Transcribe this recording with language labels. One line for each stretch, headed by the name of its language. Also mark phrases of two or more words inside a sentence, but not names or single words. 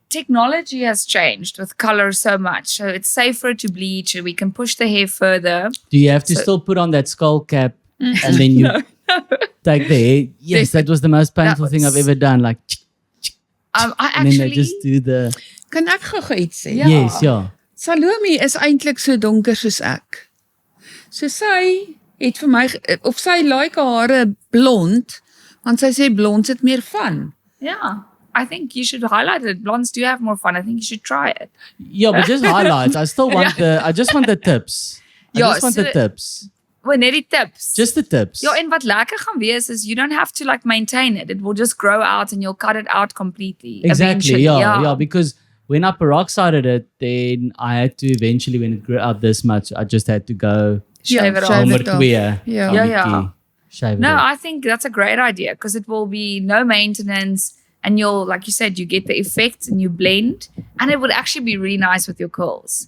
English: technology has changed with color so much. So it's safer to bleach. We can push the hair further. Do you have to still put on that skull cap and then you take the hair? Yes, that was the most painful thing I've ever done. Like, I and then they actually, just do the
Afrikaans: Kan ek gou iets sê? Ja.
English: yes, yeah.
Afrikaans: Salomé is eintlik so donker soos ek. So sy het vir my of sy like haar hare blond, want sy sê blond sit meer van.
English: yeah. I think you should highlight it. Blondes do have more fun. I think you should try it. Yeah, but just highlights. I still want I just want the tips. I
Afrikaans: Ja,
English: just want so- the tips. Well,
Afrikaans: net die tips.
English: Just the tips.
Afrikaans: Ja, en wat lekker gaan wees is
English: you don't have to like maintain it. It will just grow out and you'll cut it out completely. Exactly. Eventually. Yeah, because when I peroxided it, then I had to eventually, when it grew out this much, I just had to go Shave it off. shave
Afrikaans: nommer
English: it off. 2.
Afrikaans: Ja. Ja.
English: Shave it No, off. I think that's a great idea because it will be no maintenance and you'll, like you said, you get the effect and you blend and it would actually be really nice with your curls.